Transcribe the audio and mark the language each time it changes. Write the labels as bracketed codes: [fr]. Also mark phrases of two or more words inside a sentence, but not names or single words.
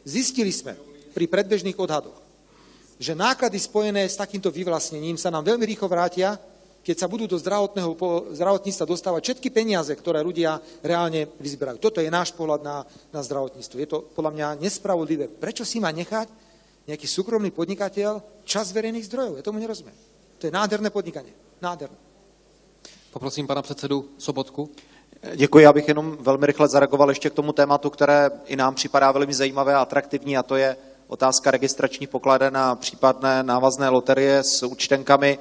[sk] Zistili sme pri predbežných odhadoch, že náklady spojené s takýmto vyvlastnením sa nám veľmi rýchlo vrátia, keď sa budú do zdravotníctva dostávať všetky peniaze, ktoré ľudia reálne vyzberajú. Toto je náš pohľad na zdravotníctvo. Je to podľa mňa nespravodlivé. Prečo si má nechať nejaký súkromný podnikateľ čas verejných zdrojov? Ja tomu nerozumiem. To je nádherné podnikanie. Nádherné. [cs] Poprosím pana předsedu Sobotku. Děkuji, já bych jenom velmi rychle zareagoval ještě k tomu tématu, které i nám připadá velmi zajímavé a atraktivní, a to je otázka registračních pokladen a případné návazné loterie s účtenkami.